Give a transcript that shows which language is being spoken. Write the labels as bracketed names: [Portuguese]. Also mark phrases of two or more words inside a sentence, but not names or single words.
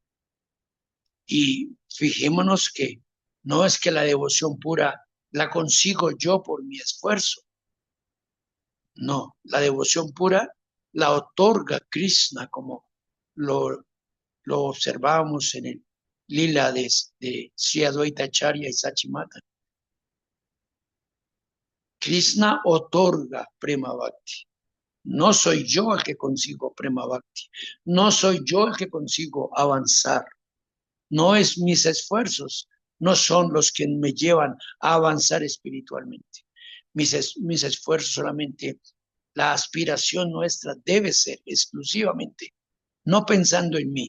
[Spanish] Y fijémonos que no es que la devoción pura la consigo yo por mi esfuerzo. No, la devoción pura la otorga Krishna, como lo observamos en el lila de Sri Advaita Acharya y Sachimata. Krishna otorga Prema Bhakti. No soy yo el que consigo Prema Bhakti. No soy yo el que consigo avanzar. No es mis esfuerzos, no son los que me llevan a avanzar espiritualmente. Mis esfuerzos solamente, la aspiración nuestra debe ser exclusivamente, no pensando en mí.